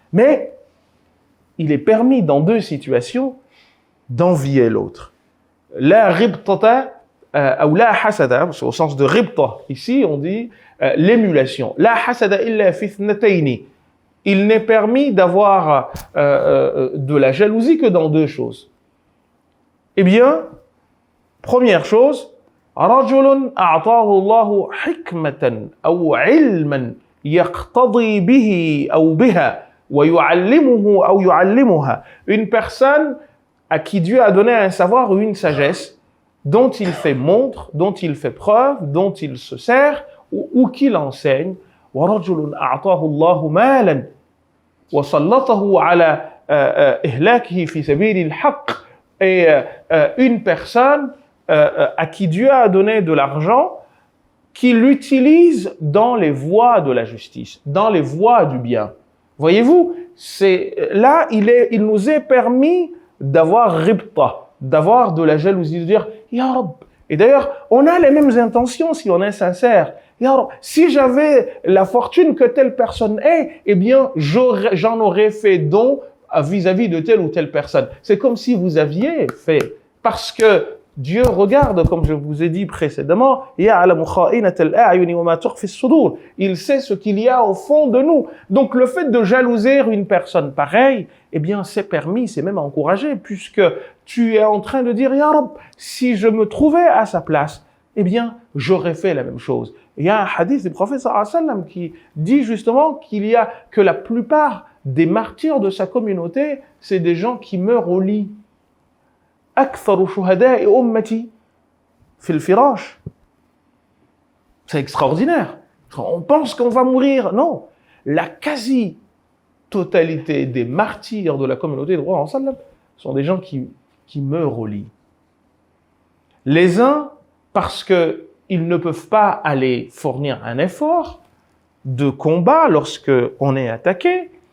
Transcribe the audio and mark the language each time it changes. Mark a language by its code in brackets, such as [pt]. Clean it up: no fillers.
[fr] Mais il est permis dans deux situations d'envier l'autre. La ribtata ou la hasada, au sens de ribta. Ici on dit l'émulation. [ar] La hasada illa fi ithnatayni. [fr] Il n'est permis d'avoir de la jalousie que dans deux choses. Eh bien, première chose, [ar] رجل أعطاه الله حكمة أو علما يقتضي به أو بها ويعلمه أو يعلمها. [fr] Une personne à qui Dieu a donné un savoir ou une sagesse dont il fait montre, dont il fait preuve, dont il se sert ou qu'il enseigne. [ar] ورجل أعطاه الله مالا وسلطه على إهلاكه في سبيل الحق. [fr] Et une personne à qui Dieu a donné de l'argent, qui l'utilise dans les voies de la justice, dans les voies du bien. Voyez-vous, là, il nous est permis d'avoir ribta, d'avoir de la jalousie, de dire « Ya Rab ». Et d'ailleurs, on a les mêmes intentions si on est sincère. « Ya Rab, si j'avais la fortune que telle personne est, eh bien, j'en aurais fait don vis-à-vis de telle ou telle personne. » C'est comme si vous aviez fait, parce que Dieu regarde, comme je vous ai dit précédemment, il sait ce qu'il y a au fond de nous. Donc le fait de jalouser une personne pareille, eh bien c'est permis, c'est même encouragé, puisque tu es en train de dire, Ya Rab, si je me trouvais à sa place, eh bien j'aurais fait la même chose. Il y a un hadith du prophète sallallahu alayhi wa sallam qui dit justement que la plupart des martyrs de sa communauté, c'est des gens qui meurent au lit. [ar] أكثر شهداء أمتي في الفراش. [fr] C'est extraordinaire. On pense qu'on va mourir. Non. La quasi-totalité des martyrs de la communauté de Prophète sallam sont des gens qui meurent au lit. Les uns, parce qu'ils ne peuvent pas aller fournir un effort de combat lorsque on est attaqué.